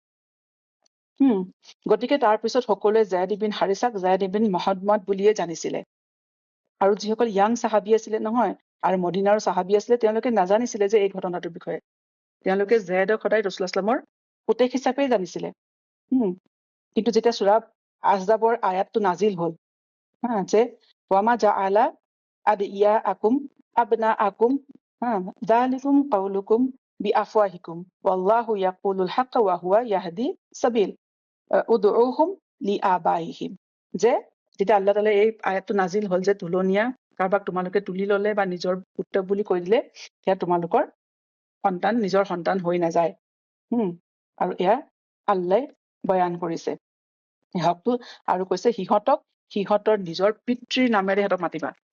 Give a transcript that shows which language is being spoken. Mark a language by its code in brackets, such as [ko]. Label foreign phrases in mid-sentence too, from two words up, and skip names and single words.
[as] গতিকে তাৰ পিছত সকলোৱে জায়দ ইবিন হাৰিছাক জায়দ ইবিন মহম্মদ বুলিয়ে জানিছিলে। আৰু যিসকল য়াং চাহাবী আছিলে নহয় আৰু মদিনাৰ চাহাবী আছিলে, তেওঁলোকে নাজানিছিলে যে এই ঘটনাটোৰ বিষয়ে। তেওঁলোকে জায়দক সদায় [ar] رسول الله صلى الله عليه وسلم [as] পুতেক হিচাপেই জানিছিলে। কিন্তু যেতিয়া সূৰা আহজাবৰ আয়াতটো নাজিল হ'ল, যে [ar] وما جعل أدعياءكم أبناءكم ذلكم قولكم بأفواهكم والله يقول الحق وهو يهدي السبيل ادعوهم لآبائهم. [as] যে যেতিয়া [ar] الله تعالى [as] এই আয়াতটো নাজিল হ'ল যে তুলনীয়া কাৰোবাক তোমালোকে তুলি ল'লে বা নিজৰ পুত্ৰ বুলি কৈ দিলে, সেয়া তোমালোকৰ সন্তান নিজৰ সন্তান হৈ নাযায়। আৰু এয়া আল্লাহ বয়ান কৰিছে হকটো, আৰু কৈছে সিহঁতৰ নিজৰ পিতৃৰ নামেৰে সিহঁতক মাতিবা।